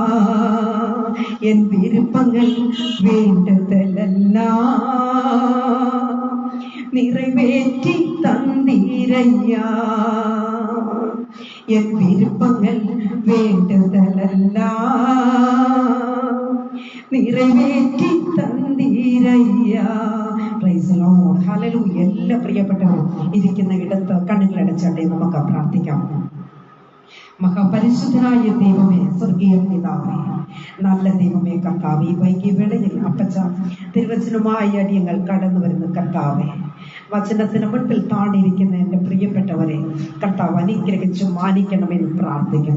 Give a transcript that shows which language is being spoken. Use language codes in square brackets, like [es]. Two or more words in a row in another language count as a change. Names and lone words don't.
[ta] என் விருப்பங்கள் வேண்டுதலெல்லாம் நிறைவேற்றி தந்தீரையா. என் விருப்பங்கள் வேண்டுதலெல்லாம் நிறைவேற்றி தந்தீரையா. [ml] എല്ലാ പ്രിയപ്പെട്ടവരും ഇരിക്കുന്ന ഇടത്ത് കണ്ണുകൾ അടച്ചാട്ടെ നമുക്ക് പ്രാർത്ഥിക്കാം. മഹാപരിശുദ്ധനായ ദൈവമേ, സ്വർഗീയ പിതാവേ, നല്ല ദൈവമേ കർത്താവേ, വൈകിയ വേളയിൽ അപ്പച്ച തിരുവചനവുമായി അടിയങ്ങൾ കടന്നു വരുന്ന കർത്താവേ, വചനത്തിന് മുൻപിൽ താണിരിക്കുന്ന എൻ്റെ പ്രിയപ്പെട്ടവരെ കർത്താവ് അനുഗ്രഹിച്ചു മാനിക്കണമെന്ന് പ്രാർത്ഥിക്കണം.